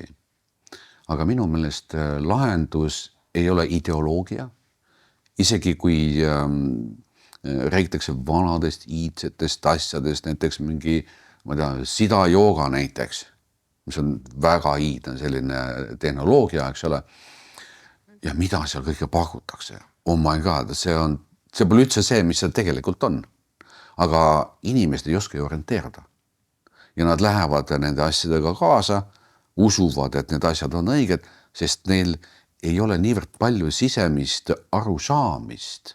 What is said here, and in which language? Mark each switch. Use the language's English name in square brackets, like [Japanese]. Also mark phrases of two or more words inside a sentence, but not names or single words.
[Estonian] Aga minu meelest lahendus ei ole ideoloogia, isegi kui räägitakse vanadest iidsetest asjadest, näiteks mingi sida jooga näiteks, mis on väga iidne selline tehnoloogia, eks ole. Ja mida seal kõike pakutakse? [English] Oh my god, [Estonian] see pole üldse see, mis see tegelikult on. Aga inimesed ei oska orienteerida. Ja nad lähevad nende asjadega kaasa, usuvad, et need asjad on õiged, sest neil ei ole niivõrd palju sisemist arusaamist.